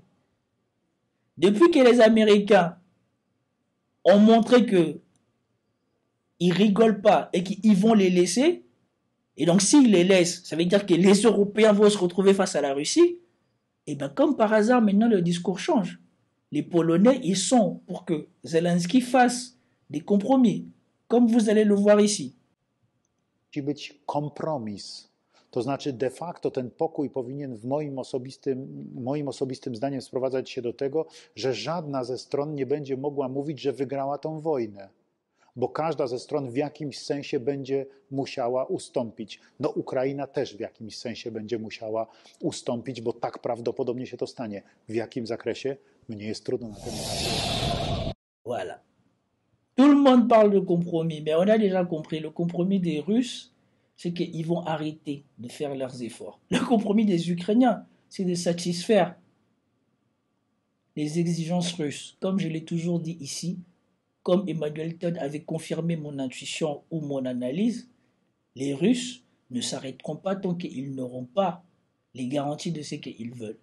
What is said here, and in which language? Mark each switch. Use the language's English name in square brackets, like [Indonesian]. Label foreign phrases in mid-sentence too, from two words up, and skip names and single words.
[French] Depuis que les Américains ont montré qu'ils ne rigolent pas et qu'ils vont les laisser, et donc s'ils les laissent, ça veut dire que les Européens vont se retrouver face à la Russie, et bien comme par hasard, maintenant le discours change. Les Polonais, ils sont pour que Zelensky fasse des compromis, comme vous allez le voir ici. [Polish] Musi być kompromis. To znaczy de facto ten pokój powinien w moim osobistym zdaniem sprowadzać się do tego, że żadna ze stron nie będzie mogła mówić, że wygrała tą wojnę. Bo każda ze stron w jakimś sensie będzie musiała ustąpić. No Ukraina też w jakimś sensie będzie musiała ustąpić, bo tak prawdopodobnie się to stanie. W jakim zakresie? Mnie jest trudno na ten temat. [French] Voilà. Tout le monde parle de compromis, mais on a déjà compris, le compromis des Russes, c'est qu'ils vont arrêter de faire leurs efforts. Le compromis des Ukrainiens, c'est de satisfaire les exigences russes. Comme je l'ai toujours dit ici, comme Emmanuel Todd avait confirmé mon intuition ou mon analyse, les Russes ne s'arrêteront pas tant qu'ils n'auront pas les garanties de ce qu'ils veulent.